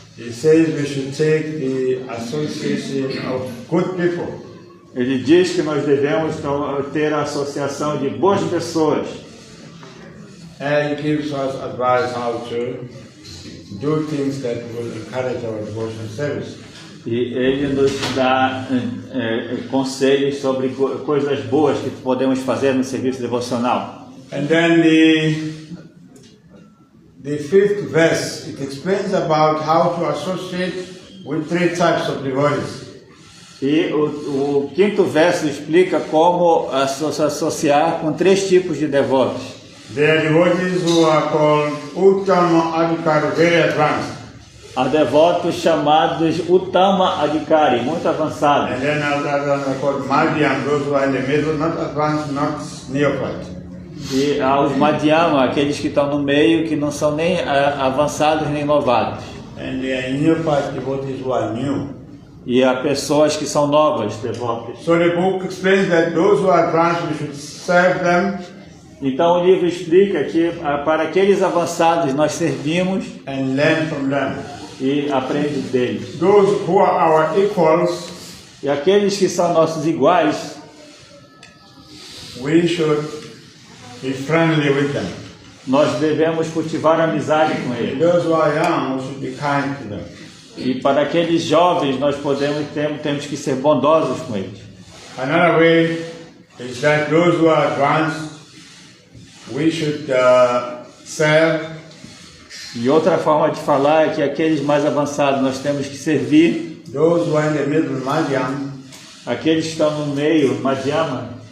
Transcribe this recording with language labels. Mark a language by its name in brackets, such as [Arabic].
[English] He says we should take the association of good people. [Portuguese] Ele diz que nós devemos ter a associação de boas pessoas. [English] And he gives us advice how to do things that will encourage our devotional service. [Portuguese] E ele nos dá conselhos sobre coisas boas que podemos fazer no serviço devocional. [English] And then the 5th verse, it explains about how to associate with 3 types of devotees. [Portuguese] E o quinto verso explica como se associar com 3 tipos de devotos. [English] There are devotees who are called Uttama Adhikari, very advanced. [Portuguese] Há devotos chamados Uttama Adhikari, muito avançados. [English] And then others are called Madhyam, those who are in the middle, not advanced, not neophyte. [Portuguese] E há os Madhyama, aqueles que estão no meio, que não são nem avançados nem novatos. [English] And there are neophyte devotees who are new. [Portuguese] E há pessoas que são novas, devotas. [English] So the book explains that those who are advanced, we should serve them [Portuguese] Então o livro explica que para aqueles avançados nós servimos [English] and learn from them. [Portuguese] e aprendemos deles. [English] Those who are our equals, [Portuguese] E aqueles que são nossos iguais, [English] we should be friendly with them. [Portuguese] nós devemos cultivar amizade com [English] And [Portuguese] eles. [English] those who are young, we should be kind to them. [Portuguese] E para aqueles jovens nós temos que ser bondosos com eles. [English] Another way is that those who are advanced, we should serve. [Portuguese] E outra forma de falar é que aqueles mais avançados nós temos que servir. [English] Those who are in the middle, Madhyam, [Portuguese] Aqueles que estão no meio, Madhyama,